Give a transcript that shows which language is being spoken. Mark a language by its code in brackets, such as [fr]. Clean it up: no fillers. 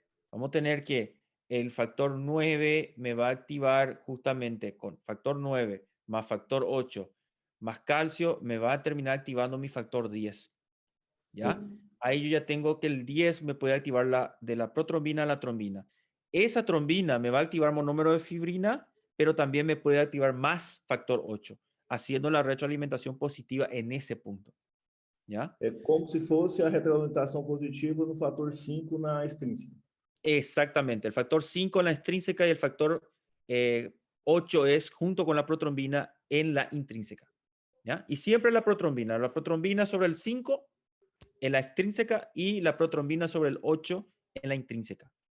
[es] Vamos a tener que el factor 9 me va a activar justamente con factor 9 más factor 8 más calcio, me va a terminar activando mi factor 10. ¿Ya? Sí. Ahí yo ya tengo que el 10 me puede activar de la protrombina a la trombina. Esa trombina me va a activar monómero de fibrina, pero también me puede activar más factor 8, haciendo la retroalimentación positiva en ese punto. ¿Ya? [pt] É como se fosse a retroalimentação positiva no fator 5 na extrínseca. [es] Exactamente. El factor 5 en la extrínseca y el factor 8 es junto con la protrombina en la intrínseca. ¿Ya? Y siempre la protrombina sobre el 5 en la extrínseca y la protrombina sobre el 8 en la intrínseca.